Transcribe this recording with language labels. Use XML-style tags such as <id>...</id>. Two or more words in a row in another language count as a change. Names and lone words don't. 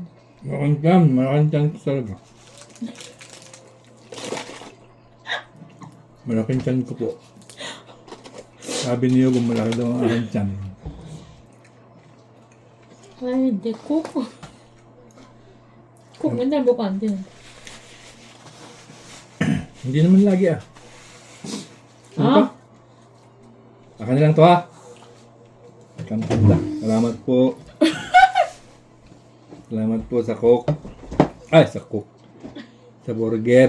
<tl>Malaking tiyan ko talaga. Malaking tiyan ko po. Sabi niyo kung malaki daw ang aking tiyan. Ay, hindi ko.</tl> <ko>꼭 맨날 먹으면 안 되는데.</ko> <tl>Hindi naman lagi ah. Ano Ah? pa? Akin na lang to ha. Kantanda. Salamat po. Salamat po sa coke. Ay, sa coke. Sa burger.</tl>